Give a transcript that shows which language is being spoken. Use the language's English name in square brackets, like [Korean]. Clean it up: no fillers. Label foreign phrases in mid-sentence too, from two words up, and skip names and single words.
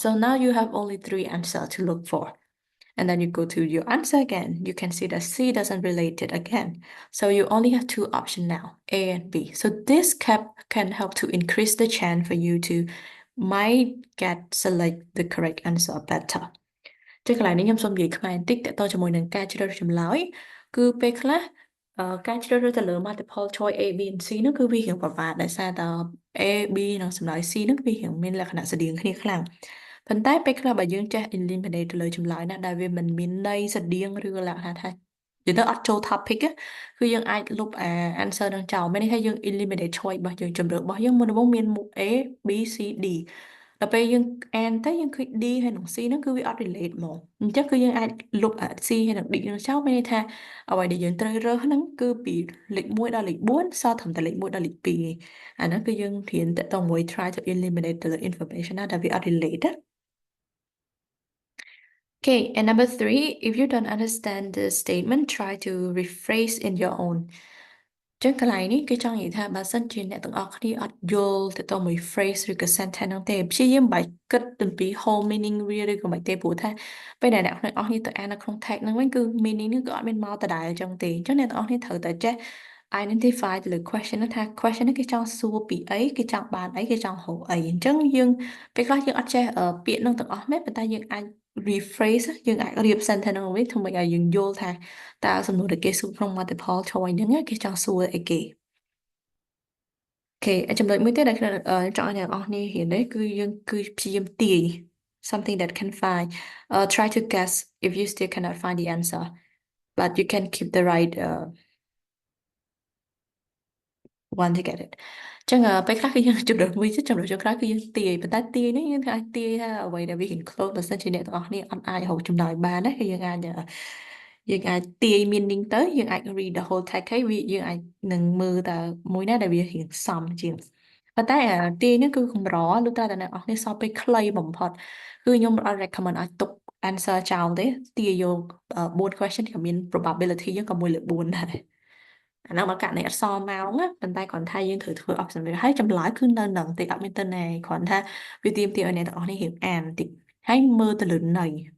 [English] So now you have only three answers to look for. And then you go to your answer again. You can see that C doesn't relate it again. So you only have two options now, A and B. So this can help to increase the chance for you to might get select the correct answer better. [Khmer] ចឹងកន្លែងនេះខ្ញុំសូមនិយាយខ្មែរបន្តិចតទៅជាមួយនឹងការជ្រើសរើសចម្លើយគឺពេលខ្លះការជ្រើសរើសទៅលើ [English] multiple choice A B and C [Khmer] នោះគឺវារៀងពិបាកដោយសារតែ A B និងចម្លើយ C នោះវារៀងមានល ក្ខណៈស្តៀងគ្នាខ្លាំងប៉ុន្តែពេលខ្លះបើយើងចេះ eliminate ទៅលើចម្លើយណាដែលវាមិនមានន័យស្តៀងឬក៏លក្ខណៈថានិយាយទៅអត់ចូល topic គឺយើងអាចលុ បanswer នឹងចោលមានន័យថាយើង [English] eliminate choice [Khmer] របស់យើងជម្រើសរបស់យើងមុនដំបូងមានមុខ A B C D ដល់ពេលយើងអានទៅយើងឃើ ញ D ហើយនិង C ហ្នឹងគឺវាអត់ relate ហ្មងអញ្ចឹងគឺយើងអាចលុប C ហើយនិង D ហ្នឹងចោលមានន័យថាអ្វីដែលយើងត្រូវរើសហ្នឹងគឺពីលេខ1ដល់លេខ4សល់ត្រឹមតែលេខ1ដល់លេខ2ឯងអាហ្នឹងគឺយើងរៀនតទៅមួយ [English] try to eliminate the information [Khmer] ណាដែលវាអត់ relate ណា [English] Okay, and number three, if you don't understand the statement, try to rephrase in your own. [Khmer] ចឹងកន្លែងនេះគេចង់និយាយថាបើសិនជាអ្នកទាំងអស់គ្នាអត់យល់ទៅទៅមួយ phrase ឬក៏ sentence ហ្នឹងទេព្យាយាមបែកគិតអំពី [English] whole meaning [Khmer] វាឬក៏មិនទេព្រោះថាពេល ដែលអ្នកទាំងអស់គ្នាទៅអាននៅក្នុង text ហ្នឹងវិញគឺ meaning ហ្នឹងក៏អត់មានមកដដែលចឹងទេអញ្ចឹងអ្នកទាំងអស់គ្នាត្រូវតែចេះ identify ទៅលើ question ហ្នឹងថា question ហ្នឹងគេ ចង់សួរពីអីគេចង់បានអីគេចង់ហៅអីអញ្ចឹងយើងពេលខ្លះយើងអត់ចេះពាក្យហ្នឹងទាំងអស់មែនប៉ុន្តែយើងអាច rephrase យើងអាចរៀប sentence ហ្នឹងវិញធ្វើម៉េចឲ្យយើងយល់ថាតើសំណួរដែលគេសួរក្នុង [English] multiple choice [Khmer] ហ្នឹងគេចង់សួរអីគេអូខេចំណុចមួយទៀតដែលខ្ញុំចង់ឲ្យអ្នកនរគ្នារៀននេះគឺយើងគឺព្យាយាមទាយ [English] something that can find try to guess if you still cannot find the answer but you can keep the right one to get it [Khmer] ចឹងពេលខ្លះគឺយើងជំរុញមួយទៀតជំរុញចុងក្រោយគឺយើងទាយប៉ុន្តែទាយនេះយើងអាចទាយថាអ្វីដែលវាហ៊ាន close បើសិនជាអ្នកទាំងអស់គ្នាអត់អាចរ កចម្លើយបានណាគឺយើងអាចទាយ meaning ទៅយើងអាច [English] read the whole text [Khmer] ហើយវាយើងអាចនឹងមើលតើមួយណាដែលវារៀងសមជាងប៉ុន្តែទាយនេះគឺកម្រលុះត្រាតែអ្នកនរគ្នាសល់ពេលខ្លីបំផុតគឺខ្ញុំអត់ recommend ឲ្យទុក answer ចោលទេទាយយក4 question ក៏មាន probability យើងក៏1លើ4ដែរអាហ្នឹងមកករណីអត់សល់ម៉ោងណាប៉ុន្តែគ្រាន់តែយើងត្រូវធ្វើ observation ហើយចម្លើយគឺនៅនឹងទេអត់មានទៅណាគ្រាន់តែវាទាមទារឲ្យអ្នកទាំងអស់នេះរៀបអានបន្តិចហើយមើលទៅលើន័យ